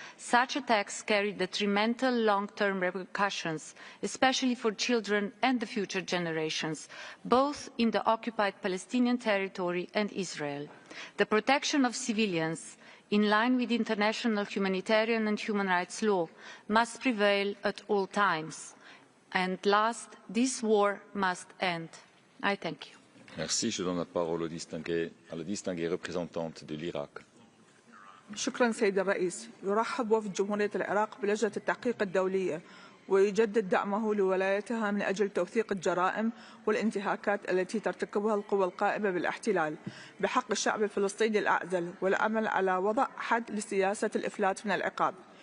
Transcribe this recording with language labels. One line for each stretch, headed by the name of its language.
English: Such attacks carry detrimental long-term repercussions, especially for children and the future generations, both in the occupied Palestinian territory and Israel. The protection of civilians, in line with international humanitarian and human rights law, must prevail at all times. And last, this war must end. I thank you.
French: Merci. Je donne la parole à la distinguée représentante de l'Irak.
Arabic: شكرا سيد الرئيس. يرحب وفد جمهورية العراق بلجنة التحقيق الدولية ويجدد دعمه لولايتها من أجل توثيق الجرائم والانتهاكات التي ترتكبها القوى القائمة بالاحتلال بحق الشعب الفلسطيني الأعزل والعمل على وضع حد لسياسة الإفلات من العقاب.